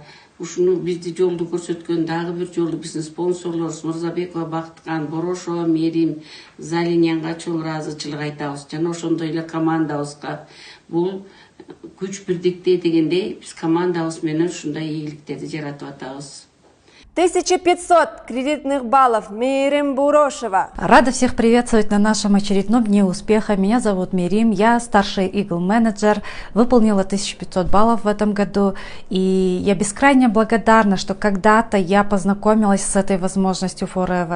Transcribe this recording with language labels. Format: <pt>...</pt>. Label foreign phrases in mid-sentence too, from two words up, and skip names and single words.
<ky>Ушуну бизди жолду көрсөткөн дагы бир жолду биздин спонсорлорубуз Мырзабекова Бактыкан, Борошова Мерим, Залинянга чоң ыраазычылык айтабыз. Жана ошондой эле командабызга бул күч бирдикте дегендей биз командабыз менен ушундай ийгиликтерди жаратып атабыз.</ky> <ru>1500 кредитных баллов Мирим Бурошева. Рада всех приветствовать на нашем очередном дне успеха. Меня зовут Мирим, я старший Eagle менеджер, выполнила 1500 баллов в этом году. И я бескрайне благодарна, что когда-то я познакомилась с этой возможностью Forever.</ru>